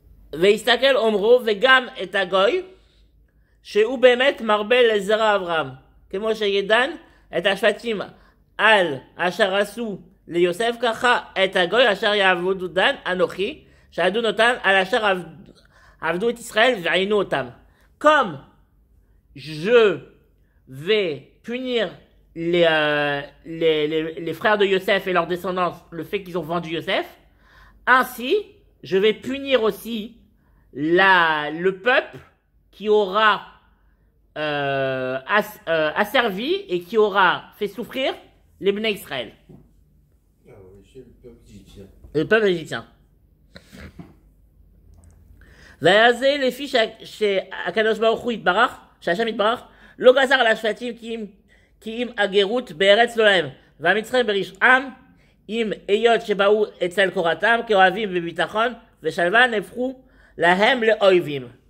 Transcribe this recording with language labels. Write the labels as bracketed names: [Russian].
[Hebrew] Veistakel omro vegam et agoy, שהוא באמת מרבה לזרע אברהם, כמו שידן את השבטים על אשר עשו ליוסף, ככה את הגוי אשר יעבדו דן אנוכי, שעדון אותם על אשר עבדו את ישראל ועינו אותם. [French] Comme je vais punir les frères de Yosef et leurs descendants, le fait qu'ils ont vendu Yosef, ainsi je vais punir aussi le peuple qui aura asservi et qui aura fait souffrir les Bnei Israël. Ah oui, c'est le peuple égyptien. Le peuple égyptien. [Hebrew] וזה לפי שהקדוש ברוך הוא יתברך, שהשם יתברך, לא גזר על השבטים כי אם הגרות בארץ לא להם, והמצרים ברשעם, אם היות שבאו אצל קורתם כאוהבים בביטחון ושלווה נהפכו להם לאויבים.